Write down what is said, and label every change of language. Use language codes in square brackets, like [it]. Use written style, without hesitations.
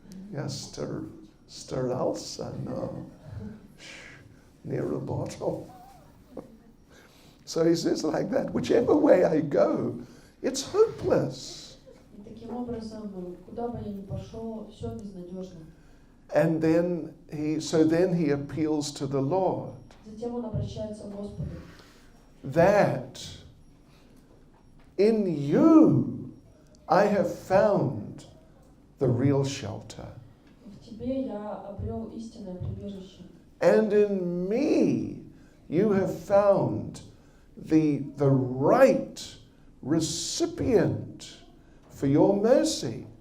[ru] Я старался, но не работал. [en] So he says like that, whichever way I go, it's hopeless. [ru] И таким образом, куда бы я ни пошел, все безнадежно. [en] And then he appeals to the Lord [ru] Затем он обращается к Господу. [en] that in you I have found the real shelter. [ru] В тебе я обрел истинное прибежище. [en] And in me you have found the right recipient for your mercy.